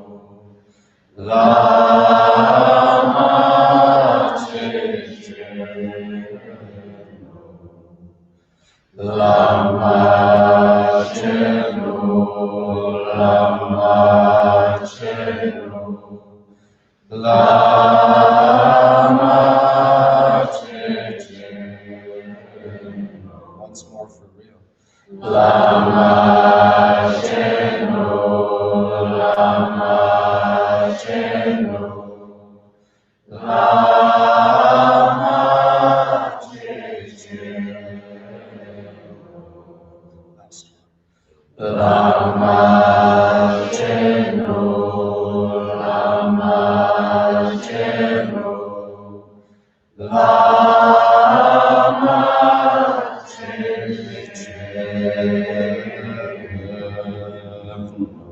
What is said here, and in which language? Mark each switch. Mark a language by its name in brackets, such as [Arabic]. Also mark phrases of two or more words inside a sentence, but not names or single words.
[Tibetan] Lama Cheno, Lama Cheno, Lama Cheno, Lama Cheno. [English] Once more for real. [Tibetan] Lama Cheno, Lama Cheno, Lama Cheno. [English] Last one. [Tibetan] Lama Cheno, Lama Cheno, Lama Cheno.